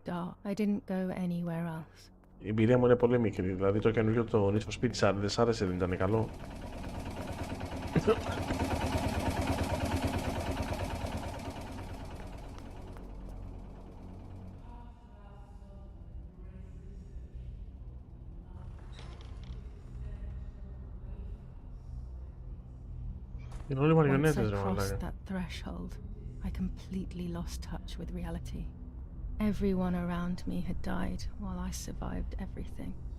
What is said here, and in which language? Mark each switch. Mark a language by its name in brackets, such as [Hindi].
[English] so dark. I didn't go anywhere else. [Greek] η εμπειρία μου είναι πολύ μικρή, δηλαδή το καινούργιο το Need for Speed δεν σ' άρεσε, δεν ήταν καλό. Είναι όλοι μαριονέτες, ρε [English] Once I [Greek] μαλάκα. [English] crossed that threshold, I completely lost touch with reality. Everyone around me had died while I survived everything.